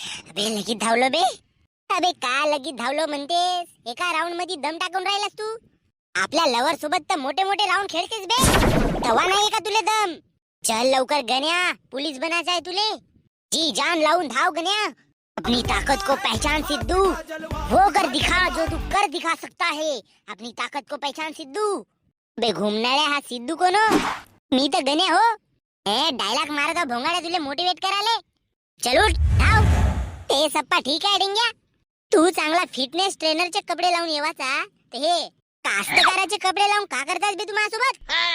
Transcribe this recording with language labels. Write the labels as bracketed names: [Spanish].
[Marathi] अबे लगीत धावलो बे. अबे का लगीत धावलो म्हणतेस? एका राऊंड मध्ये दम टाकून राहिलास तू. आपल्या लवर सोबत तर मोठे मोठे राऊंड खेळतेस बे. तवा नाही का तुले दम? चल लवकर गण्या, पोलीस बनायचं आहे तुले. जी जान लावून धाव गण्या. [Hindi] अपनी ताकत को पहचान सिद्धू, वो कर दिखा जो तू कर दिखा सकता है. अपनी ताकत को पहचान सिद्धू. [Marathi] बे घुमणाऱ्या हा सिद्धू कोण? मी तर गण्या हो. डायलॉग मारता भोंगाड्या तुले मोटिवेट कराले. चलो धाव. ते सप्पा ठीक आहे डेंग्या. तू चांगला फिटनेस ट्रेनरचे कपडे लावून येवाचा, ते हे कास्तकाराचे कपडे लावून का करतास बे तू माझ्यासोबत?